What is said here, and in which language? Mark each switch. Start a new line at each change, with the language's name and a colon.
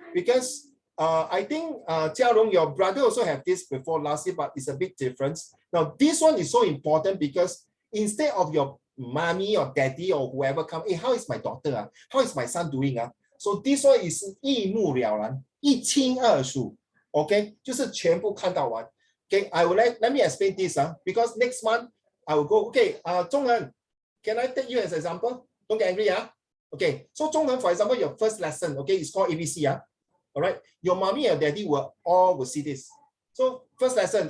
English: Because I think Jiarong, your brother also have this before last year, but it's a bit different. Now, this one is so important because instead of your mommy or daddy or whoever come, hey, how is my daughter? How is my son doing? So this one is
Chinese: 一目了然，一清二楚。 Okay, 就是全部看到完。
English: Okay, I will let me explain this because next month I will go. Okay, Zhonghen, can I take you as an example? Don't get angry. Okay, so Zhonghen, for example, your first lesson, okay, it's called ABC. All right, your mommy and daddy will see this. So first lesson.